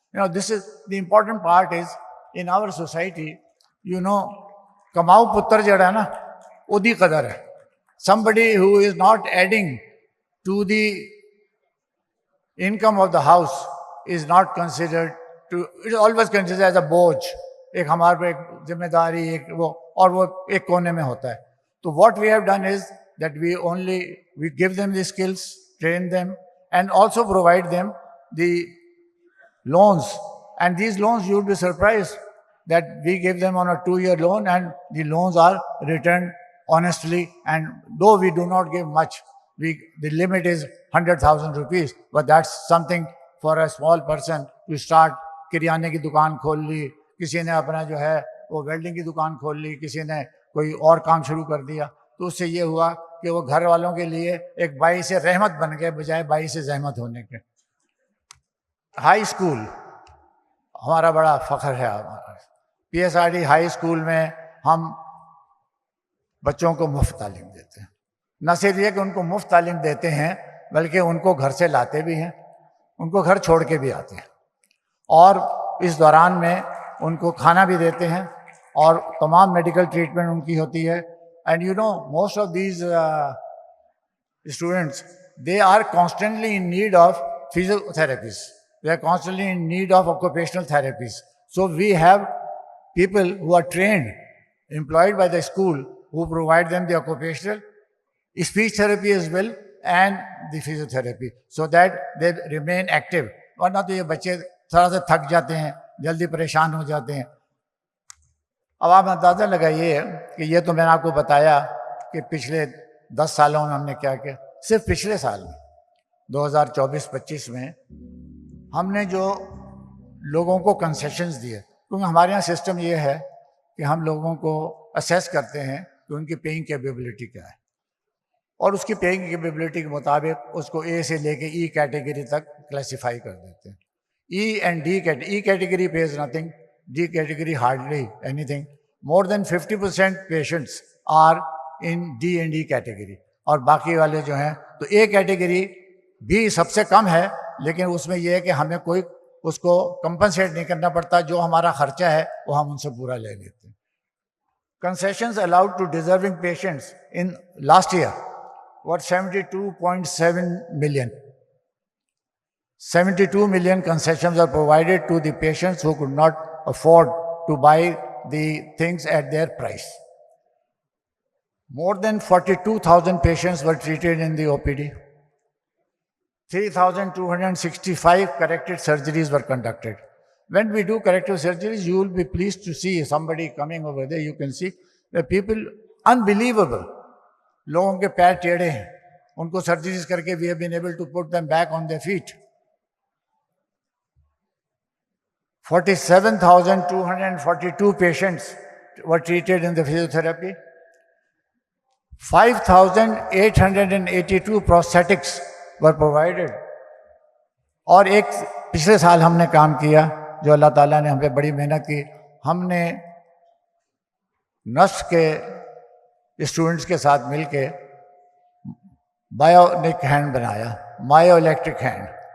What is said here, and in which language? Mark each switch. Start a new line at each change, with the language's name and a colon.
English: This is the important part is in our society,
Punjabi: kamau puttar jada na, odi qadar hai.
English: Somebody who is not adding to the income of the house is not considered to, it is always considered as a boj.
Urdu: ایک ہمارے پہ ایک ذمہ داری ایک وہ اور وہ ایک کونے میں ہوتا ہے.
English: تو what we have done is that we give them the skills, train them, and also provide them the loans. And these loans, you will be surprised that we give them on a 2-year loan, and the loans are returned honestly. And though we do not give much, the limit is 100,000 rupees, but that's something for a small person to start.
Urdu: کریانے کی دکان کھول لی, کسی نے اپنا جو ہے وہ ویلڈنگ کی دکان کھول لی, کسی نے کوئی اور کام شروع کر دیا. تو اس سے یہ ہوا کہ وہ گھر والوں کے لیے ایک باعث رحمت بن گئے بجائے باعث زحمت ہونے کے. ہائی اسکول ہمارا بڑا فخر ہے. PSRD ہائی اسکول میں ہم بچوں کو مفت تعلیم دیتے ہیں. نہ صرف یہ کہ ان کو مفت تعلیم دیتے ہیں, بلکہ ان کو گھر سے لاتے بھی ہیں, ان کو گھر چھوڑ کے بھی آتے ہیں, اور اس دوران میں ان کو کھانا بھی دیتے ہیں اور تمام میڈیکل ٹریٹمنٹ ان کی ہوتی ہے.
English: And most of these students, they are constantly in need of physiotherapies. They are constantly in need of occupational therapies. So we have people who are trained, employed by the school, who provide them the occupational, speech therapy as well, and the physiotherapy, so that they remain active.
Urdu: ورنہ تو یہ بچے تھوڑا سا تھک جاتے ہیں, جلدی پریشان ہو جاتے ہیں. اب آپ اندازہ لگائیے کہ یہ تو میں نے آپ کو بتایا کہ پچھلے 10 سالوں میں ہم نے کیا کیا. صرف پچھلے سال میں 2024-25 میں ہم نے جو لوگوں کو کنسیشنز دیے، کیونکہ ہمارے یہاں سسٹم یہ ہے کہ ہم لوگوں کو اسیس کرتے ہیں کہ ان کی پیئنگ کیپیبلٹی کیا ہے، اور اس کی پیئنگ کیپیبلٹی کے مطابق اس کو اے سے لے کے ای کیٹیگری تک کلاسیفائی کر دیتے ہیں.
English: E and D E category pays nothing, D category hardly anything. More than 50% patients are in D and E category,
Urdu: اور باقی والے جو ہیں تو اے کیٹیگری بھی سب سے کم ہے، لیکن اس میں یہ ہے کہ ہمیں کوئی اس کو کمپنسیٹ نہیں کرنا پڑتا، جو ہمارا خرچہ ہے وہ ہم ان سے پورا لے لیتے ہیں.
English: Concessions allowed to deserving patients in last year were 72.7 million. 72 million concessions are provided to the patients who could not afford to buy the things at their price. More than 42,000 patients were treated in the OPD. 3,265 corrective surgeries were conducted. When we do corrective surgeries, you will be pleased to see somebody coming over there. You can see the people, unbelievable.
Urdu: لوگوں کے پیر ٹیڑھے ہیں، ان کو surgeries کر کے
English: we have been able to put them back on their feet. 47,242 patients were treated in the physiotherapy. 5,882 prosthetics were provided.
Urdu: اور ایک پچھلے سال ہم نے کام کیا جو اللہ تعالیٰ نے ہم پہ بڑی محنت کی، ہم نے نرس کے اسٹوڈنٹس کے ساتھ مل کے بایونک ہینڈ بنایا، مایو الیکٹرک ہینڈ.